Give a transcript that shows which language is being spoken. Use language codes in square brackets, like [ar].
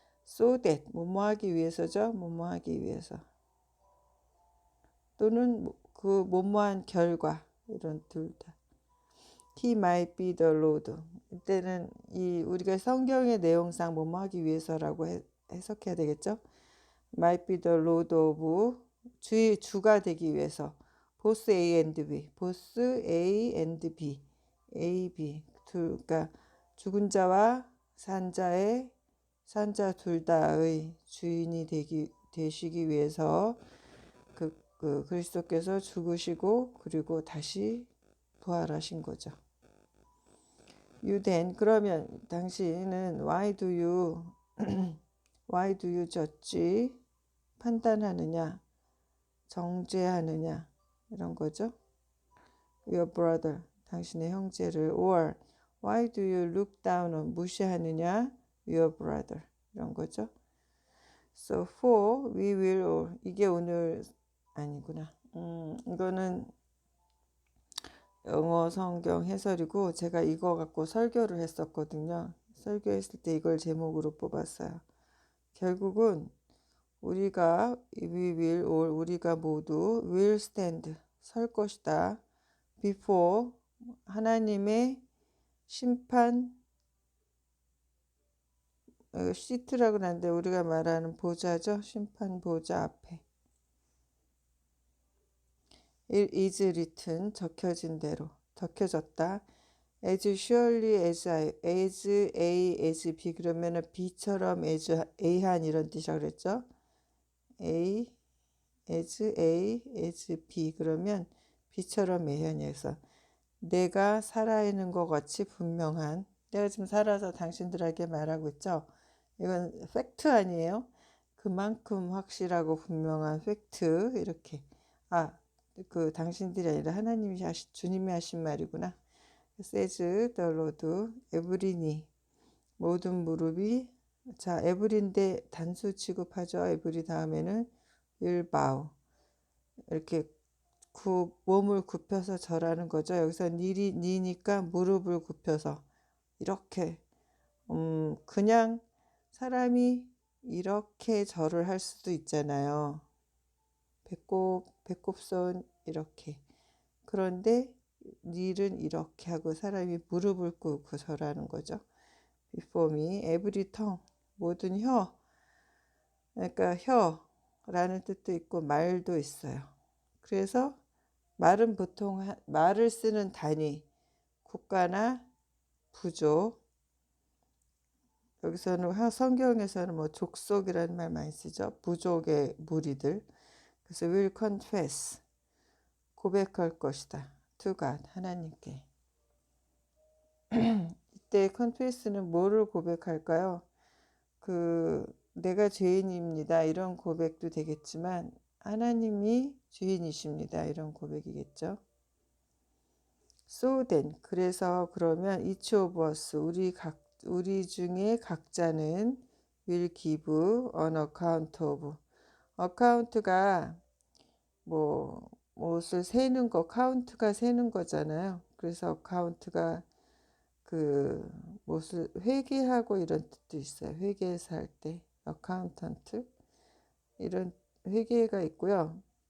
[en] so that [ko] 뭐뭐하기 위해서죠. 뭐뭐하기 위해서 또는 그 뭐뭐한 결과 이런 둘 다. [en] He might be the Lord. [ko] 이때는 우리가 성경의 내용상 뭐뭐하기 위해서라고 해석해야 되겠죠. [en] Might be the Lord of [ko] 주가 되기 위해서. [en] both A and B. both A and B. A, B. [ko] 그러니까 죽은 자와 산 자 둘 다의 주인이 되시기 위해서 그 그리스도께서 죽으시고 그리고 다시 부활하신 거죠. 유된 그러면 당신은 [en] why do you judge [ko] 판단하느냐 정죄하느냐 이런 거죠. [en] your brother [ko] 당신의 형제를 [en] or why do you look down on [ko] 무시하느냐 [en] your brother [ko] 이런 거죠. [en] So for we will all [ko] 이게 오늘 아니구나. 이거는 영어 성경 해설이고 제가 이거 갖고 설교를 했었거든요. 설교했을 때 이걸 제목으로 뽑았어요. 결국은 우리가 우리가 모두 [en] will stand [ko] 설 것이다. [en] before [ko] 하나님의 심판 이거 시트라고 하는데 우리가 말하는 보좌죠. 심판 보좌 앞에. [en] It is written, [ko] 적혀진 대로, 적혀졌다. [en] As surely as A, as B [ko] 그러면은 B처럼 as A한 이런 뜻이라고 그랬죠. A, as B 그러면 B처럼 A한이어서 내가 살아있는 것 같이 분명한, 내가 지금 살아서 당신들에게 말하고 있죠. 이건 팩트 아니에요. 그만큼 확실하고 분명한 팩트. 이렇게 그 당신들이 아니라 하나님이 주님이 하신 말이구나. [en] says the Lord, every knee, [ko] 모든 무릎이, 자 every인데 단수 취급하죠. every 다음에는 [en] will bow, [ko] 이렇게 몸을 굽혀서 절하는 거죠. 여기서 니니까 무릎을 굽혀서 이렇게 그냥 사람이 이렇게 절을 할 수도 있잖아요. 배꼽손 이렇게. 그런데 닐은 이렇게 하고 사람이 무릎을 꿇고 절하는 거죠. [en] Before me, every tongue, [ko] 모든 혀. 그러니까 혀라는 뜻도 있고 말도 있어요. 그래서 말은 보통 말을 쓰는 단위, 국가나 부족. 여기서는 성경에서는 뭐 족속이라는 말 많이 쓰죠. 부족의 무리들. 그래서 [en] will confess, [ko] 고백할 것이다. [en] to God, [ko] 하나님께. 이때 confess는 뭐를 고백할까요? 내가 죄인입니다. 이런 고백도 되겠지만 하나님이 죄인이십니다. 이런 고백이겠죠. [en] So then, [ko] 그래서 그러면 [en] each of us, [ko] 우리 중에 각자는 [en] will give an account of. [ko] account가 뭐 옷을 세는 거, 카운트가 세는 거잖아요. 그래서 account가 그 무엇을 회계하고 이런 뜻도 있어요. 회계사 할 때 어카운턴트 이런 회계가 있고요.